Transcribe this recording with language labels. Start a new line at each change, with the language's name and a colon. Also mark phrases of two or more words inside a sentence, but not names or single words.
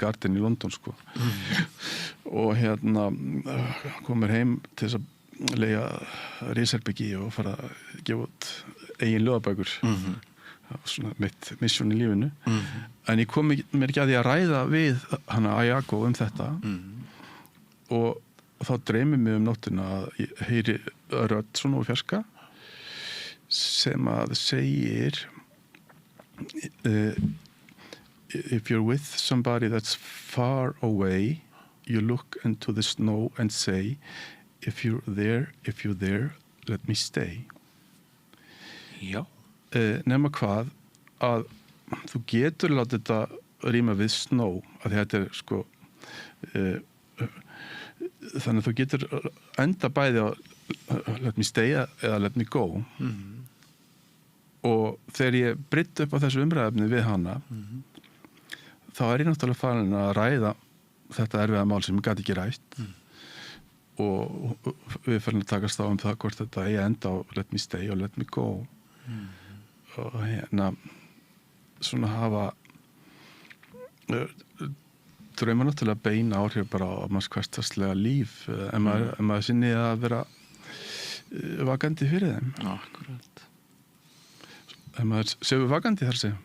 Icelandic: Garden í London sko og hérna komur heim til þess að leigja risherbyggi og fara að gefa út eigin ljóðabækur það var svona mitt mission í lífinu en ég kom mér ekki að því að ræða við hana Ayako þetta og þá dreymir mig nóttina að ég heyri rödd svona úr fjarska sem að segir
English: if you're with somebody that's far away you look into the snow and say if you're there let me stay
Icelandic: Já nema hvað að þú getur látið þetta ríma við snow að þetta sko þannig að þú getur enda bæði á
English: let me stay
Icelandic: eða
English: let me go
Icelandic: og þegar ég brytti upp á þessu umræðefni við hana þá ég náttúrulega farin að ræða þetta erfiða mál sem ég gat ekki rætt og við farin að takast á það hvort þetta enda á
English: let me stay
Icelandic: og
English: let me go
Icelandic: og hérna svona hafa drauma náttúrulega beina áhrif bara á manns hversdagslega líf ef maður sinni að vera vakandi fyrir þeim Akkurat ef maður séu vakandi þar sé